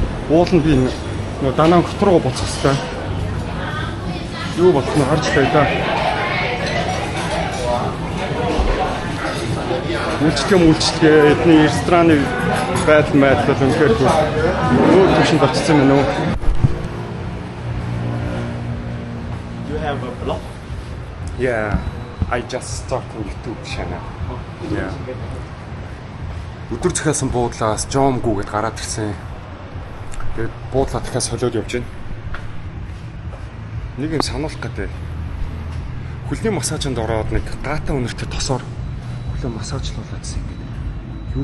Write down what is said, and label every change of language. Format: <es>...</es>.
<mn>Уул нь би нөгөө данаа хот руу буцах хэрэгтэй. Юу болох нь харж таа. Үйлчлэгээ эдний рестораны байдал үнэхээр өөр төвшөнд очсон байна уу?</mn> <en>You have a blog? Yeah, I just started YouTube channel. Yeah.</en> <mn>Өдөр захиасан буудлаас Жомгүү гэд гараад ирсэн. Тэгээд буудлаа дахиад солиод явж байна. Нэг юм сануулах гэдэг. Хөлний массажинд ороод нэг гаатаа өнөртэй тосоор хөлөө массажлуулаадсан юм.</mn>